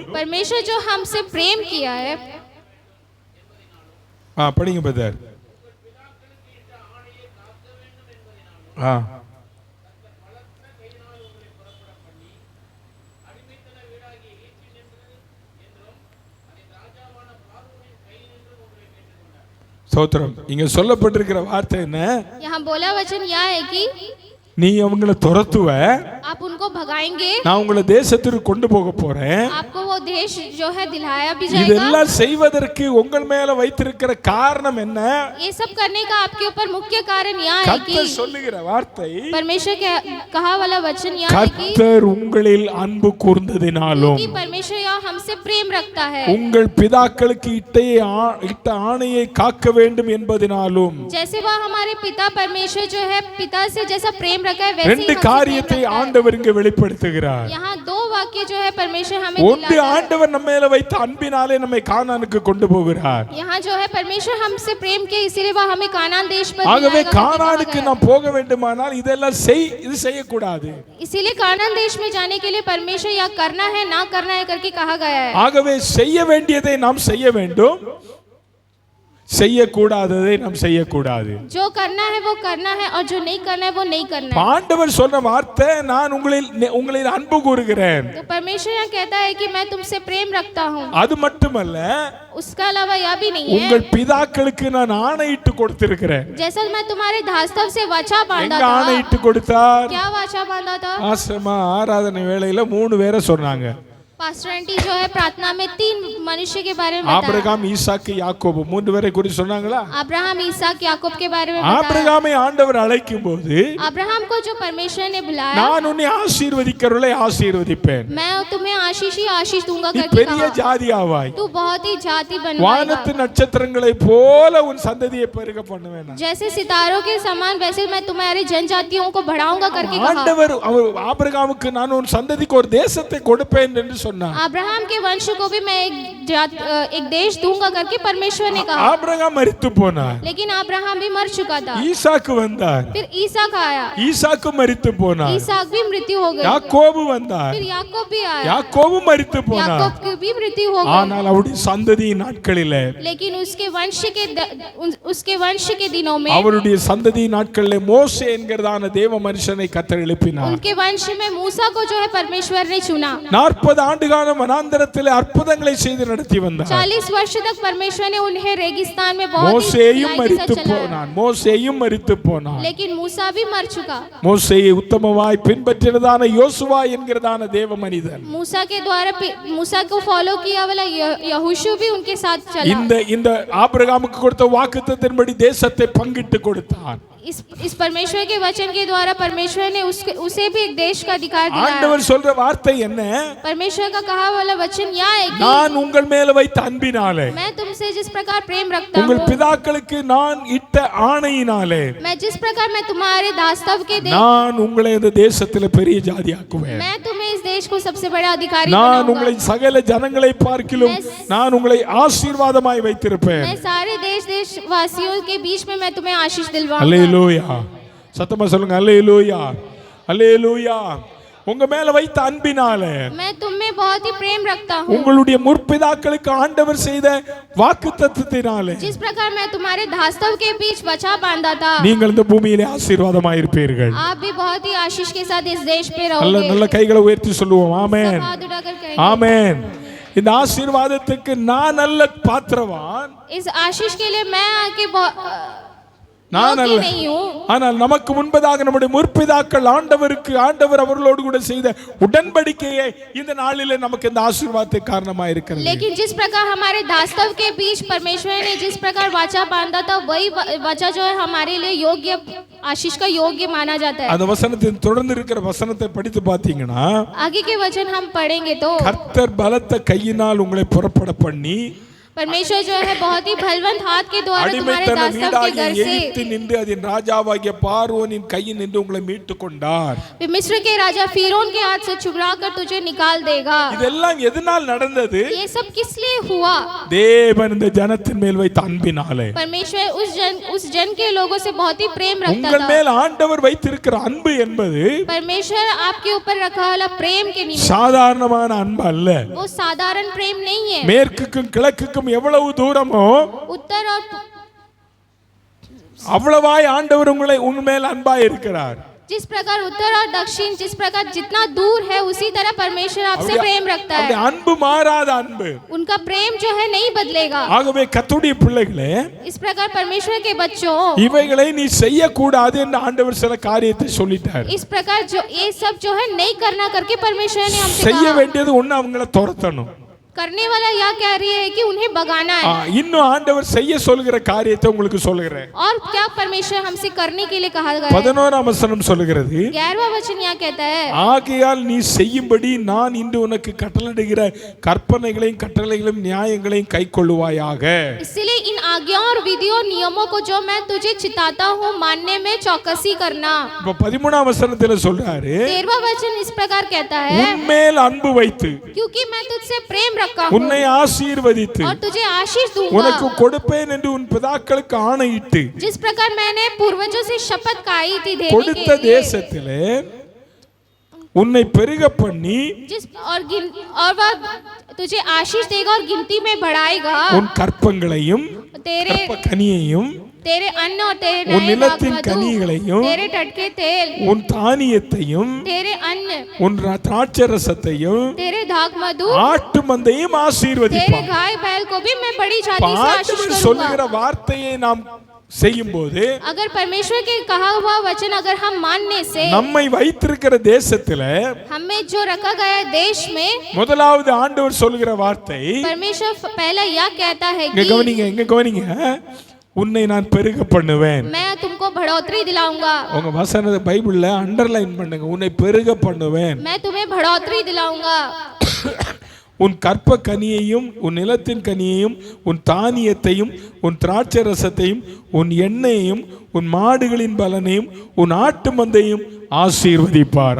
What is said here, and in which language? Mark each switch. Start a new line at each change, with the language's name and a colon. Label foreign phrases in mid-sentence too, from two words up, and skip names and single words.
Hindi: परमेश्वर जो हमसे प्रेम किया है,
Tamil: படிங்க பிரதர். ஸ்தோத்திரம். இங்க சொல்லப்பட்டிருக்கிற வார்த்தை என்ன?
Hindi: यहाँ बोला वचन यह है कि
Tamil: நீ அவங்கள துரத்துவ,
Hindi: आप उनको भगाएंगे,
Tamil: நான் உங்களை தேசத்திற்கு கொண்டு போக போறேன்.
Hindi: आपको वो देश जो है दिलाया भी जाएगा।
Tamil: இதெல்லாம் செய்வதற்கு உங்கள் மேல வைத்திருக்கிற காரணம் என்ன?
Hindi: ये सब करने का आपके ऊपर मुख्य कारण यह है कि
Tamil: கர்த்தர் சொல்லுகிற வார்த்தை,
Hindi: परमेश्वर के कहा वाला वचन यह है कि
Tamil: கர்த்தர் உங்களில் அன்பு கூர்ந்ததினாலும்,
Hindi: परमेश्वर यह हमसे प्रेम रखता है,
Tamil: உங்கள் பிதாக்களுக்கு இட்ட ஆணையை காக்க வேண்டும் என்பதினாலும்.
Hindi: जैसे वह हमारे पिता परमेश्वर जो है पिता से जैसा प्रेम रखा है वैसे ही
Tamil: ரெண்டு
Hindi: हमसे
Tamil: காரியத்தை
Hindi: प्रेम रखता है।
Tamil: ஆண்டவர் இங்கே வெளிப்படுத்துகிறார்.
Hindi: यहाँ दो वाक्य जो है परमेश्वर हमें
Tamil: ஒன்று,
Hindi: दिलाता है।
Tamil: ஆண்டவர் நம்ம மேல வைத்த அன்பினாலே நம்மை கானானுக்கு கொண்டு போகிறார்.
Hindi: यहाँ जो है परमेश्वर हमसे प्रेम किया इसीलिए वह हमें कानान देश पर
Tamil: ஆகவே
Hindi: दिलाएगा,
Tamil: கானானுக்கு நாம் போக வேண்டுமானால் இதெல்லாம் இது செய்யக்கூடாது.
Hindi: इसीलिए कानान देश में जाने के लिए परमेश्वर यह करना है ना करना है करके कहा गया है।
Tamil: ஆகவே செய்ய வேண்டியதை நாம் செய்ய வேண்டும், செய்யக்கூடாததை நாம் செய்யக்கூடாது.
Hindi: जो करना है वो करना है और जो नहीं करना है वो नहीं करना है।
Tamil: ஆண்டவர் சொன்ன வார்த்தை, நான் உங்களில் அன்பு கூறுகிறேன்.
Hindi: तो परमेश्वर यह कहता है कि मैं तुमसे प्रेम रखता हूँ।
Tamil: அது மட்டுமல்ல,
Hindi: उसका अलावा यह भी नहीं है,
Tamil: உங்கள் பிதாக்களுக்கு நான் ஆணையிட்டு கொடுத்திருக்கிறேன்.
Hindi: जैसा मैं तुम्हारे दास्तव से वाचा बांधा
Tamil: எங்க
Hindi: था।
Tamil: ஆணையிட்டு கொடுத்தார்?
Hindi: क्या वाचा बांधा था?
Tamil: ஆசமா ஆராதனை வேளையில 3 பேரை சொன்னாங்க.
Hindi: पास्टर आंटी जो है प्रार्थना में 3 मनुष्य के बारे में बताया।
Tamil: ஆபிரகாம், ஈசாக்கு, யாக்கோபு 3 பேரை குறித்து சொன்னாங்களா?
Hindi: अब्राहम, इसहाक, याकूब के बारे में बताया।
Tamil: ஆபிரகாமை ஆண்டவர் அழைக்கும்போது,
Hindi: अब्राहम को जो परमेश्वर ने बुलाया,
Tamil: நான் உன்னை ஆசீர்வதிக்கிறவளை ஆசீர்வதிப்பேன்,
Hindi: मैं तुम्हें आशीष ही आशीष दूंगा
Tamil: நீ
Hindi: करके
Tamil: பெரிய
Hindi: कहा।
Tamil: ஜாதி ஆவாய்,
Hindi: तू बहुत ही जाति बनवाएगा,
Tamil: வானத்து நட்சத்திரங்களை போல உன் சந்ததியை பெருக பண்ணுவேன்.
Hindi: जैसे सितारों के समान वैसे मैं तुम्हारी जनजातियों को बढ़ाऊंगा करके कहा।
Tamil: ஆண்டவர் ஆபிரகாமுக்கு நான் உன் சந்ததிக்கு ஒரு தேசத்தை கொடுப்பேன் என்று சொன்னார்।
Hindi: अब्राहम के वंश को भी मैं एक देश दूंगा करके परमेश्वर ने कहा।
Tamil: ஆபிரகாம் மரித்து போனார்,
Hindi: लेकिन अब्राहम भी मर चुका था।
Tamil: ஈசாக்கு வந்தார்,
Hindi: फिर ईसाक आया,
Tamil: ஈசாக்கு மரித்து போனார்,
Hindi: ईसाक भी मृत्यु हो गई।
Tamil: யாக்கோபு வந்தார்,
Hindi: फिर याकूब भी आया,
Tamil: யாக்கோபு மரித்து போனார்,
Hindi: याकूब की भी मृत्यु हो गई।
Tamil: ஆனால் அவருடைய சந்ததியின் நாட்களிலே,
Hindi: लेकिन उसके वंश के दिनों में,
Tamil: அவருடைய சந்ததியின் நாட்களிலே மோசே என்கிறதான தேவ மனுஷனை கர்த்தர் எழுப்பினார்।
Hindi: उनके वंश में मूसा को जो है परमेश्वर ने चुना।
Tamil: 40 ஆண்டு காலம் வனாந்தரத்திலே அற்புதங்களை செய்து நடத்தி வந்தார்।
Hindi: 40 वर्ष तक परमेश्वर ने उन्हें रेगिस्तान में बहुत
Tamil: மோசேயும்
Hindi: ही
Tamil: மரித்து
Hindi: चलाया।
Tamil: போனான், மோசேயும் மரித்து போனான்।
Hindi: लेकिन मूसा भी मर चुका।
Tamil: மோசேயை உத்தமமாய் பின்பற்றினதான யோசுவா என்கிறதான தேவ மனிதன்,
Hindi: मूसा के द्वारा मूसा को फॉलो किया वाला यहोशू भी उनके साथ चला।
Tamil: இந்த ஆபிரகாமுக்கு கொடுத்த வாக்குத்தத்தத்தின்படி தேசத்தை பங்கிட்டு கொடுத்தான்।
Hindi: इस परमेश्वर के वचन के द्वारा परमेश्वर ने उसे भी एक देश का अधिकार दिया।
Tamil: ஆண்டவர் சொல்ற வார்த்தை என்ன?
Hindi: परमेश्वर का कहा वाला वचन यह है कि
Tamil: நான் உங்கள் மேல் வைத்த அன்பினாலே,
Hindi: मैं तुमसे जिस प्रकार प्रेम रखता
Tamil: உங்கள்
Hindi: हूँ,
Tamil: பிதாக்களுக்கு நான் இட்ட ஆணையினாலே,
Hindi: मैं जिस प्रकार मैं तुम्हारे दासत्व के
Tamil: நான் உங்களை இந்த தேசத்தில் பெரிய ஜாதியாக்குவேன்,
Hindi: मैं तुम्हें इस देश को सबसे बड़ा अधिकारी
Tamil: நான்
Hindi: बनाऊंगा।
Tamil: உங்களை சகல ஜனங்களை பார்க்கிலும் நான் உங்களை ஆசீர்வாதமாய் வைத்திருப்பேன்।
Hindi: मैं सारे देशवासियों के बीच में मैं तुम्हें आशीष दिलवाऊंगा।
Tamil: அல்லேலூயா, சத்தமா சொல்லுங்க அல்லேலூயா, அல்லேலூயா। உங்க மேல வைத்த அன்பினாலே,
Hindi: मैं तुम में बहुत ही प्रेम रखता हूँ।
Tamil: உங்களுடைய முற்பிதாக்களுக்கு ஆண்டவர் செய்த வாக்குத்தத்தத்தினாலே,
Hindi: जिस प्रकार मैं तुम्हारे दासत्व के बीच बचा बांधा था,
Tamil: நீங்கள் இந்த பூமியிலே ஆசீர்வாதமாய் இருப்பீர்கள்।
Hindi: आप भी बहुत ही आशीष के साथ इस देश पे
Tamil: நல்ல
Hindi: रहोगे।
Tamil: நல்ல கைகளை உயர்த்தி சொல்லுவோம் ஆமென்,
Hindi: सब हाथ उठाकर कहेंगे,
Tamil: ஆமென்। இந்த ஆசீர்வாதத்துக்கு நான் நல்ல பாத்திரவான்,
Hindi: इस आशीष के लिए मैं आके
Tamil: நான் அல்ல,
Hindi: नहीं हूँ,
Tamil: ஆனால் நமக்கு முன்பதாக நம்முடைய முற்பிதாக்கள் ஆண்டவர் அவர்களோடு கூட செய்த உடன்படிக்கையை இந்த நாளிலே நமக்கு இந்த ஆசீர்வாதத்தை காரணமாக இருக்கிறது।
Hindi: लेकिन जिस प्रकार हमारे दासत्व के बीच परमेश्वर ने जिस प्रकार वाचा बांधा था, वही वाचा जो है हमारे लिए योग्य आशीष का योग्य माना जाता है।
Tamil: அந்த வசனத்தின் தொடர்ந்து இருக்கிற வசனத்தை படித்து பார்த்தீங்கன்னா,
Hindi: आगे के वचन हम पढ़ेंगे तो
Tamil: கர்த்தர் பலத்த கையினால் உங்களை புறப்பட பண்ணி,
Hindi: परमेश्वर जो है बहुत ही बलवंत हाथ के द्वारा तुम्हारे
Tamil: அடிமைத்தன
Hindi: दासत्व के
Tamil: வீடாகிய
Hindi: घर से
Tamil: எகிப்து நின்று அதன் ராஜாவாகிய பார்வோனின் கையில் நின்று உங்களை மீட்டு கொண்டார்।
Hindi: मिस्र के राजा फिरौन के हाथ से छुड़ा कर तुझे निकाल देगा।
Tamil: இதெல்லாம் எதனால் நடந்தது?
Hindi: ये सब किस लिए हुआ?
Tamil: தேவன் இந்த ஜனத்தின் மேல் வைத்த அன்பினாலே।
Hindi: परमेश्वर उस जन के लोगों से बहुत ही प्रेम रखता
Tamil: உங்கள்
Hindi: था।
Tamil: மேல் ஆண்டவர் வைத்திருக்கிற அன்பு என்பது
Hindi: परमेश्वर आपके ऊपर रखा वाला प्रेम के निमित्त
Tamil: சாதாரணமான அன்பு அல்ல।
Hindi: वो साधारण प्रेम नहीं है।
Tamil: மேற்குக்கும் கிழக்குக்கும் எவ்வளவு தூரமோ
Hindi: उत्तर और
Tamil: அவ்வளவாய் ஆண்டவர் உங்கள் மேல் அன்பாய் இருக்கிறார்।
Hindi: जिस प्रकार उत्तर और दक्षिण जिस प्रकार जितना दूर है, उसी तरह परमेश्वर आपसे प्रेम रखता है।
Tamil: அன்பு மாறாத அன்பு,
Hindi: उनका प्रेम जो है नहीं बदलेगा।
Tamil: ஆகவே கர்த்தருடைய பிள்ளைகளே,
Hindi: इस प्रकार परमेश्वर के बच्चों,
Tamil: இவைகளை நீ செய்யக்கூடாது என்று ஆண்டவர் சில காரியத்தை சொல்லிட்டார்।
Hindi: इस प्रकार जो ये सब जो है नहीं करना करके परमेश्वर ने हमसे
Tamil: செய்ய
Hindi: कहा।
Tamil: வேண்டியது ஒண்ணு அவங்களை துரத்தணும்,
Hindi: करने वाला यह कह रही है कि उन्हें भगाना है।
Tamil: இன்னும் ஆண்டவர் செய்ய சொல்கிற காரியத்தை உங்களுக்கு சொல்லுகிறேன்।
Hindi: और क्या परमेश्वर हमसे करने के लिए कहा गया है?
Tamil: 11ஆம் வசனம் சொல்லுகிறது,
Hindi: 11वां वचन यह कहता है,
Tamil: ஆகையால் நீ செய்யும்படி நான் இன்று உனக்கு கட்டளையிடுகிற கற்பனைகளையும் கட்டளைகளையும் நியாயங்களையும் கைக்கொள்ளுவாயாக।
Hindi: इसलिए इन आज्ञाओं और विधियों नियमों को जो मैं तुझे चिताता हूँ, मानने में चौकसी करना।
Tamil: இப்ப 13ஆம் வசனத்துல சொல்றாரு,
Hindi: 13वां वचन इस प्रकार कहता है,
Tamil: உன்மேல் அன்பு வைத்து
Hindi: क्योंकि मैं तुझसे प्रेम रखा हूँ
Tamil: உன்னை ஆசீர்வதித்து
Hindi: और तुझे आशीष
Tamil: உனக்கு
Hindi: दूंगा,
Tamil: கொடுப்பேன் என்று உன் பிதாக்களுக்கு ஆணையிட்டு
Hindi: जिस प्रकार मैंने पूर्वजों से शपथ खाई थी देने
Tamil: கொடுத்த
Hindi: के लिए,
Tamil: தேசத்திலே உன்னை பெருக பண்ணி
Hindi: और वह तुझे आशीष देगा और गिनती में बढ़ाएगा।
Tamil: உன் கற்பங்களையும்
Hindi: तेरे
Tamil: கனியையும்
Hindi: तेरे अन्न और तेरे
Tamil: உன்
Hindi: नए
Tamil: நிலத்தின்
Hindi: दाखमधु,
Tamil: கனிகளையும்
Hindi: तेरे टटके तेल,
Tamil: உன் தானியத்தையும்
Hindi: तेरे अन्न,
Tamil: உன் திராட்சரசத்தையும்
Hindi: तेरे दाख मधु,
Tamil: ஆட்டு மந்தையும்
Hindi: तेरे
Tamil: ஆசீர்வதிப்பான்।
Hindi: गाय बैल को भी मैं बड़ी जाति से आशीष
Tamil: ஆண்டவர்
Hindi: करूंगा।
Tamil: சொல்லுகிற வார்த்தையை நாம் செய்யும்போது
Hindi: अगर परमेश्वर के कहा हुआ वचन अगर हम मानने से
Tamil: நம்மை வைத்திருக்கிற தேசத்துல
Hindi: हमें जो रखा गया है देश में,
Tamil: முதலாவது ஆண்டவர் சொல்கிற வார்த்தை
Hindi: परमेश्वर पहला यह कहता है
Tamil: இங்க
Hindi: कि
Tamil: கவனிங்க உன்னை நான் பெருக பண்ணுவேன்.
Hindi: मैं तुमको बढ़ोतरी दिलाऊंगा.
Tamil: உங்க வசனத்தை பைபிள்ல அண்டர்லைன் பண்ணுங்க. உன்னை பெருக பண்ணுவேன்.
Hindi: मैं तुम्हें बढ़ोतरी दिलाऊंगा.
Tamil: உன் கற்ப கனியையும் உன் நிலத்தின் கனியையும் உன் தானியத்தையும் உன் திராட்சை ரசத்தையும் உன் எண்ணெயையும் உன் மாடுகளின் பலனையும் உன் ஆட்டு மந்தையும் ஆசீர்வதிப்பார்.